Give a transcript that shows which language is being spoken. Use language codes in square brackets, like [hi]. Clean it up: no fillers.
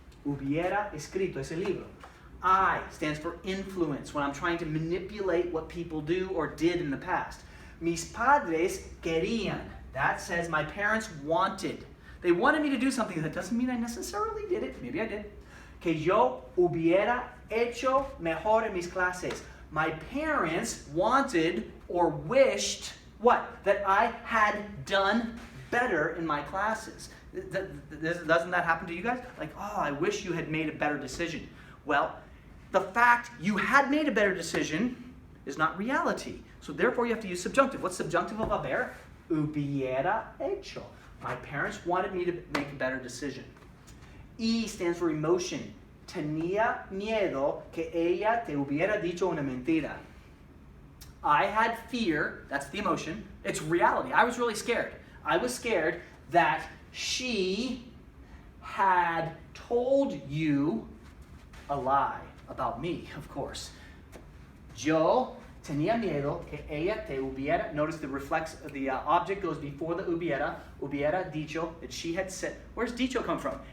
[es] Hubiera escrito ese libro. [en] I stands for influence, when I'm trying to manipulate what people do or did in the past. [es] Mis padres querían. [en] That says my parents wanted. They wanted me to do something. That doesn't mean I necessarily did it. Maybe I did. [es] Que yo hubiera hecho mejor en mis clases. [en] My parents wanted or wished what? That I had done better in my classes. Doesn't that happen to you guys? Like, oh, I wish you had made a better decision. Well, the fact you had made a better decision is not reality. So therefore you have to use subjunctive. What's subjunctive of haber? [es] Hubiera hecho. [en] My parents wanted me to make a better decision. E stands for emotion. [es] Tenía miedo que ella te hubiera dicho una mentira. [en] I had fear, that's the emotion. It's reality. I was really scared. I was scared that she had told you a lie about me, of course. [es] Yo tenía miedo que ella te hubiera, [en] notice the object goes before the hubiera dicho, that she had said, where's dicho come from?